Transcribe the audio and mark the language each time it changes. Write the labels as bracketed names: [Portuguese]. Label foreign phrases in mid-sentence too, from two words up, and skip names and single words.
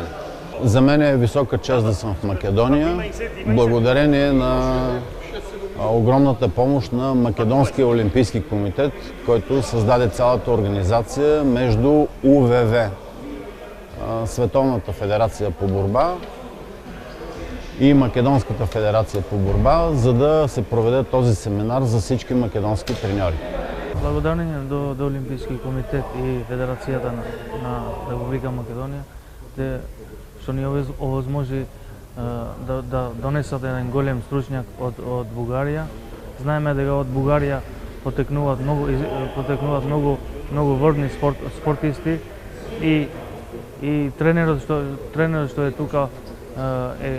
[Bulgarian] За мен е висока чест да съм в Македония, благодарение на огромната помощ на Македонския олимпийски комитет, който създаде цялата организация между УВВ, Световната федерация по борба, и Македонската федерация по борба, за да се проведе този семинар за всички македонски треньори. [Macedonian] Благодарение до Олимпийски комитет и Федерацијата на Република Македонија, што ни овозможи да донесат еден голем стручњак од Бугарија. Знаеме дека од Бугарија потекнуваат многу врвни спортисти и тренерот што е тука е